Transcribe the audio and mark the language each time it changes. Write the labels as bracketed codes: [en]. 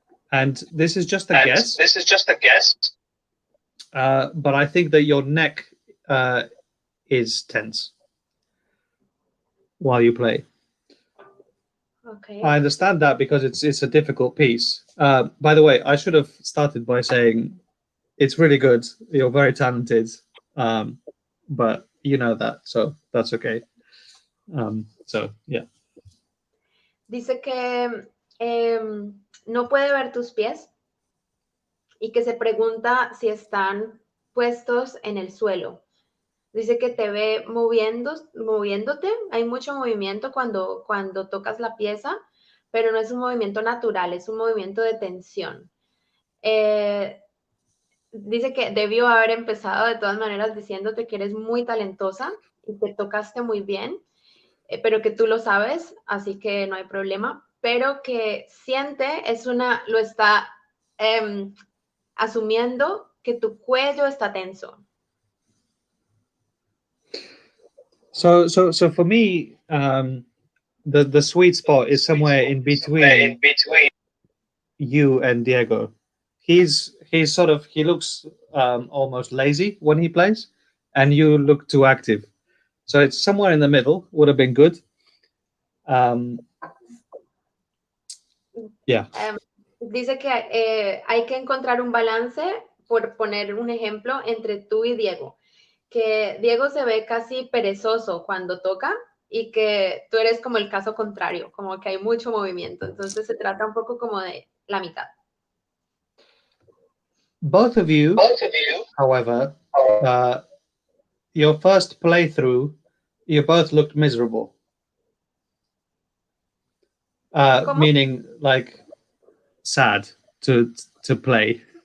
[en] And this is just a guess. But I think that your neck is tense while you play. Okay. I understand that because it's a difficult piece. By the way, I should have started by saying it's really good. You're very talented, but you know that, so that's okay. So yeah. [es] Dice que no puede ver tus pies y que se pregunta si están puestos en el suelo. Dice que te ve moviéndote, hay mucho movimiento cuando tocas la pieza, pero no es un movimiento natural, es un movimiento de tensión. Dice que debió haber empezado de todas maneras diciéndote que eres muy talentosa y que tocaste muy bien, pero que tú lo sabes, así que no hay problema, pero que lo está asumiendo que tu cuello está tenso. [en] So for me, the sweet spot is somewhere in between you and Diego. He looks almost lazy when he plays, and you look too active. So it's somewhere in the middle. Would have been good. Yeah. [es] Dice que hay que encontrar un balance, por poner un ejemplo, entre tú y Diego. Que Diego se ve casi perezoso cuando toca y que tú eres como el caso contrario, como que hay mucho movimiento. Entonces se trata un poco como de la mitad. [en] Both of you, however, your first playthrough, you both looked miserable. Meaning like sad to play.